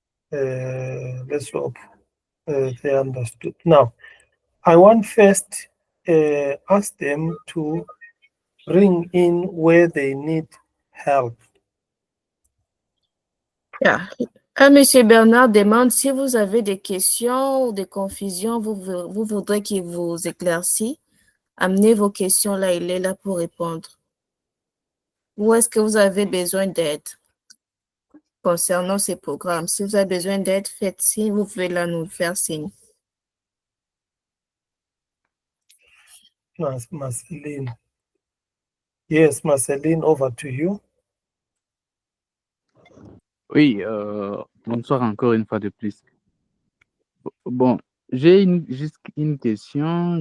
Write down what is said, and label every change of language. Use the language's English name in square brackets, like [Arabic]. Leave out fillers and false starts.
[English] Let's hope they understood. Now, I want first ask them to bring in where they need help. Yeah. [French] Monsieur Bernard demande si vous avez des questions ou des confusions, vous voudrez qu'il vous éclaircisse. Amenez vos questions là, il est là pour répondre. Où est-ce que vous avez besoin d'aide concernant ces programmes? Si vous avez besoin d'aide, faites signe, vous pouvez là nous faire signe. Marceline. [English] Yes, Marceline, over to you. [French] Oui, bonsoir encore une fois de plus. Bon, j'ai juste une question.